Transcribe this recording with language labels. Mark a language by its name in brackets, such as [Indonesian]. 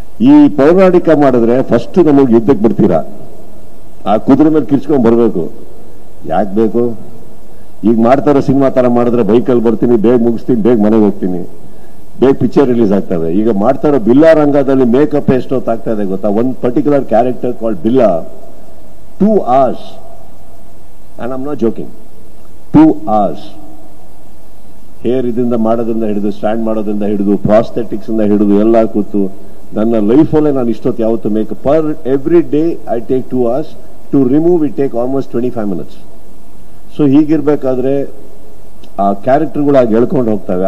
[Kannada] ಈ ಪೌರಾಣಿಕ ಮಾಡಿದ್ರೆ ಫಸ್ಟ್ ನಮಗೆ ಯುದ್ಧಕ್ಕೆ ಬಿಡ್ತೀರಾ, ಆ ಕುದುರೆ ಮೇಲೆ ಕಿರ್ಚ್ಕೊಂಡ್ ಬರ್ಬೇಕು. ಯಾಕೆ ಬೇಕು? ಈಗ ಮಾಡ್ತಾರೋ ಸಿನಿಮಾ ತರ ಮಾಡಿದ್ರೆ ಬೈಕಲ್ಲಿ ಬರ್ತೀನಿ, ಬೇಗ ಮುಗಿಸ್ತೀನಿ, ಬೇಗ ಮನೆಗೆ ಹೋಗ್ತೀನಿ, ಬೇಗ ಪಿಕ್ಚರ್ ರಿಲೀಸ್ ಆಗ್ತದೆ. ಈಗ ಮಾಡ್ತಾರೋ ಬಿಲ್ಲಾ ರಂಗದಲ್ಲಿ ಮೇಕಪ್ ಎಷ್ಟೊತ್ತಾಗ್ತಾ ಇದೆ ಗೊತ್ತಾ? ಒಂದು particular character called Billa [English] 2 hours, and I'm not joking, 2 hours. [Kannada] Hair ಇದರಿಂದ ಮಾಡೋದ್ರಿಂದ ಹಿಡಿದು, ಸ್ಟ್ಯಾಂಡ್ ಮಾಡೋದ್ರಿಂದ ಹಿಡಿದು, ಪ್ರಾಸ್ಥೆಟಿಕ್ಸ್ ಇಂದ ಹಿಡಿದು ಎಲ್ಲ ಕೂತು ನನ್ನ ಲೈಫಲ್ಲೇ ನಾನು ಇಷ್ಟೊತ್ತು ಯಾವತ್ತು [English] Makeup per every day I take 2 hours to remove it take almost 25 minutes. [Kannada] So ಹೀಗಿರ್ಬೇಕಾದ್ರೆ ಆ ಕ್ಯಾರೆಕ್ಟರ್ಗಳು ಆಗಿ ಎಳ್ಕೊಂಡು ಹೋಗ್ತವೆ.